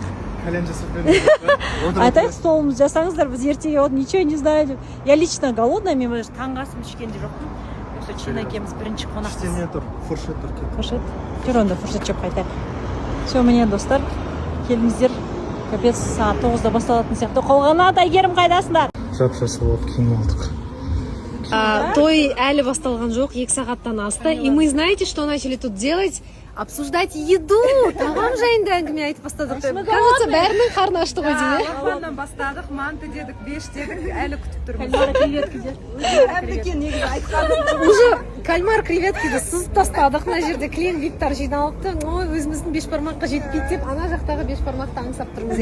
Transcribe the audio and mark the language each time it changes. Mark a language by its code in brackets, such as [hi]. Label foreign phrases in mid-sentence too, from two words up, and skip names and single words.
[kk] Кәлем жасап беріңіз. Айтайық, столымыз жасаңыздар, біз ертеге [ru] ничего не знаю. Я лично голодная, [kk] мен таңғы асым ішкен де жоқпын. Осы Чина екеуміз бірінші қонақпыз. Ештеңе тұр, фуршет тұр. Фуршет. Жүр онда фуршет жеп қайтайық. Все, міне достар, келіңіздер. Капец, сағат 9-да басталатын сияқты. Қолғанат, Айгерім қайдасыңдар? Жап-жас болып киініп алдық. Той әлі басталған жоқ, 2 сағаттан асты. [ru] И мы, знаете, что начали тут делать? Обсуждать еду. [kk] Тағам жайында әңгіме айтып бастадық. Кажется, бәрінің қарны ашты ғой деймін. Апаннан бастадық, манты дедік, беш дедік, әлі күтіп тұрмыз. [ru] Кальмар креветки де. [kk] Әбдікен негізі айтқаным. [ru] Уже кальмар [kk] креветкиді сызып тастадық. Мына жерде клиент виптар жиналыпты. Ой, өзіміздің бешбармаққа жетпейді деп, ана жақтағы бешбармақты аңсап тұрмыз.